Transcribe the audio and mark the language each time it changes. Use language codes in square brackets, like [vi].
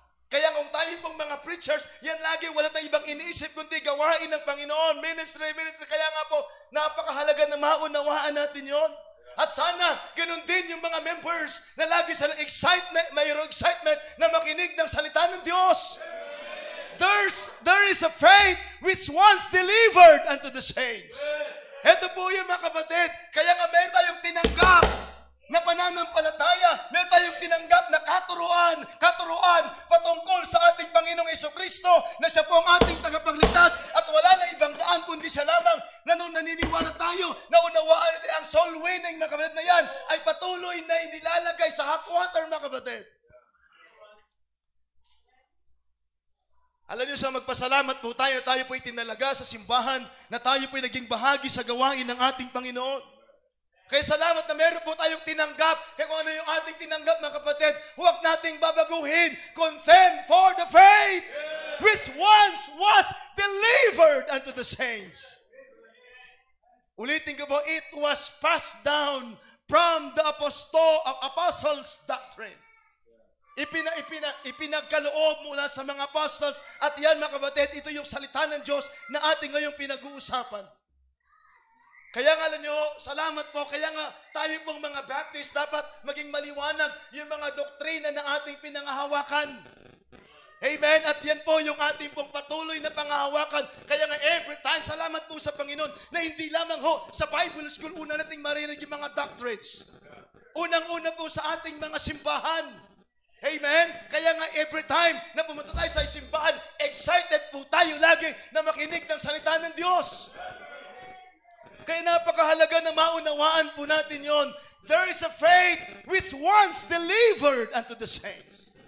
[tl] Kaya kung tayo pong mga preachers, yan lagi, wala tayong ibang iniisip, kundi gawain ng Panginoon, ministry. Kaya nga po, napakahalaga na maunawaan natin yon. At sana, ganun din yung mga members na lagi sa mayroong excitement na makinig ng salita ng Diyos. [en] There is a faith which once delivered unto the saints. [tl] Ito po yung mga kapatid. Kaya nga meron tayong tinanggap na pananampalataya. Meron tayong tinanggap na katuruan patungkol sa ating Panginoong Jesucristo na siya po ang ating tagapagligtas at wala na ibang daan kundi siya lamang na nung naniniwala tayo na unawaan natin ang soul winning mga kapatid na yan ay patuloy na inilalagay sa hot water mga kapatid. Alam niyo sa magpasalamat po tayo na tayo po itinalaga sa simbahan, na tayo po naging bahagi sa gawain ng ating Panginoon. Kaya salamat na meron po tayong tinanggap. Kaya kung ano yung ating tinanggap mga kapatid, huwag nating babaguhin. [en] Contend for the faith which once was delivered unto the saints. [tl] Ulitin ko po, [en] it was passed down from the apostles' doctrine. [tl] Ipinagkaloob mula sa mga apostles at yan mga kapatid, ito yung salita ng Diyos na ating ngayong pinag-uusapan. Kaya nga alam nyo, salamat po, kaya nga tayo pong mga Baptist dapat maging maliwanag yung mga doktrina na ating pinangahawakan. Amen? At yan po yung ating pong patuloy na pangahawakan. Kaya nga [en] every time, [tl] salamat po sa Panginoon na hindi lamang ho sa Bible School una nating marinig yung mga doctrines. Unang-una po sa ating mga simbahan. Amen? Kaya nga [en] every time [tl] na pumunta tayo sa simbahan, excited po tayo lagi na makinig ng salita ng Diyos. Kaya napakahalaga na maunawaan po natin yon. [en] There is a faith which once delivered unto the saints.